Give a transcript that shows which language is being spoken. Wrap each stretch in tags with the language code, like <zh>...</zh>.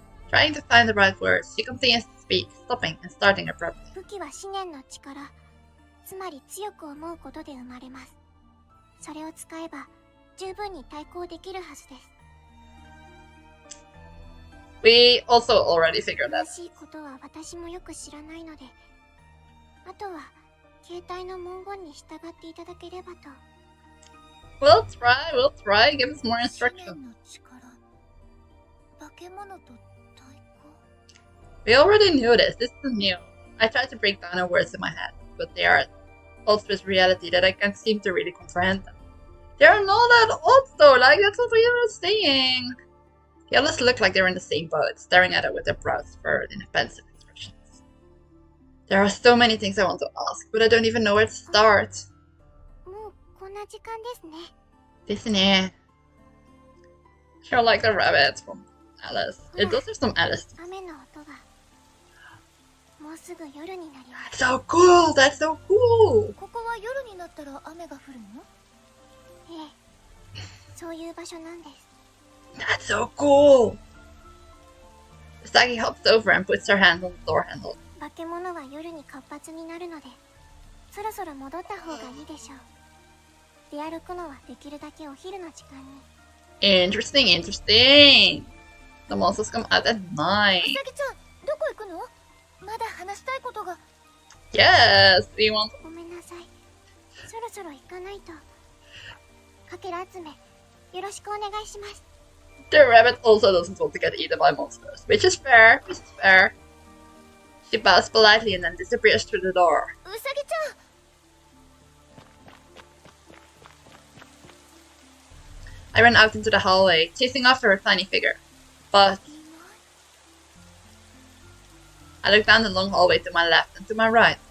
<en>Trying to find the right words, she continues to speak, stopping and starting abruptly.</en> <ja>武器は思念の力、つまり強く思うことで生まれます。それを使えば十分に対抗できるはずです。</ja> <en>We also already figured that.</en> <ja>詳しいことは私もよく知らないので、あとは携帯の文言に従っていただければと。</ja> <en>We'll try. Give us more instruction.</en> <ja>思念の力、化け物と対抗。</ja> <en>We already knew this. This is new. I tried to break down the words in my head, but they are ultimate reality that I can't seem to really comprehend them. They are not that odd though, like that's what we were saying. The others look like they're in the same boat, staring at it with their brows furrowed in offensive expressions. There are so many things I want to ask, but I don't even know where to start.</en> <ja>もうこんな時間ですね。ですね.</ja> <en>Sure, like the rabbits from Alice. It does have some Alice.</en> <ja>雨の音がもうすぐ夜になります。</ja> <en>That's so cool! That's so cool!</en> <ja>ここは夜になったら雨が降るの？ええ、そういう場所なんです。</ja> <en>That's so cool! Usagi hops over and puts her hand on the door handle.</en> <ja>化け物は夜に活発になるので、そろそろ戻った方がいいでしょう。出歩くのはできるだけお昼の時間に。</ja> <en>Interesting, interesting! The monsters come out at</en> <ja>う</ja> <en>night.</en> <ja>さぎちゃん、どこ行くの？まだ話したいことが。</ja> <en>Yes! Do you want...</en> <ja>ごめんなさい。そろそろ行かないと。かけら集め、よろしくお願いします。</ja> <en>The rabbit also doesn't want to get eaten by monsters, which is fair, which is fair. She bows politely and then disappears through the door.</en> <ja>うさぎちゃん。</ja> <en>I ran out into the hallway, chasing after her tiny figure. But I looked down the long hallway to my left and to my right.</en>